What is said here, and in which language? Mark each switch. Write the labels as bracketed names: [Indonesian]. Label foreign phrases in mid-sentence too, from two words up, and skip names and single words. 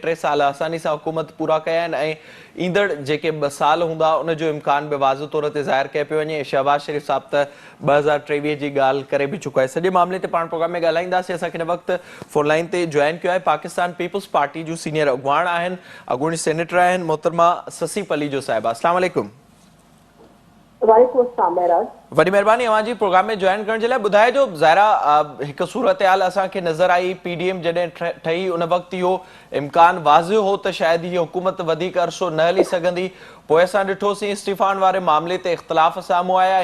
[Sindhi] 3 साल आसानी सां हुकूमत पूरा कया आहिनि ऐं ईंदड़ जेके 2 साल हूंदा उन जो इम्कान बि वाज़े तौर ते ज़ाहिर कयो पियो वञे। शहबाज़ शरीफ़ साहब त 2023 जी ॻाल्हि करे बि चुको आहे। सॼे मामले ते पाण प्रोग्राम में ॻाल्हाईंदासीं। असांखे हिन वक़्तु फ़ोन लाइन ते जॉइन कयो आहे पाकिस्तान पीपल्स पार्टी जूं सीनियर अॻुवाण आहिनि, अॻूणी सेनेटर आहिनि, मोहतरमा ससी पलीजो साहिबा। [Arabic] السلام عليكم. وعليكم السلام महराज। [Sindhi] वॾी महिरबानी अवां जी प्रोग्राम में जॉइन करण जे लाइ। ॿुधाइजो ज़ाहिरा हिकु सूरत हाल असांखे नज़र आई, पीडीएम जॾहिं ठही उन वक़्तु इहो इम्कान वाज़िह हो त शायदि हीअ हुकूमत वधीक अरसो न हली सघंदी। पोइ असां ॾिठोसीं इस्तीफ़ान वारे मामले ते इख़्तिलाफ़ साम्हूं आया।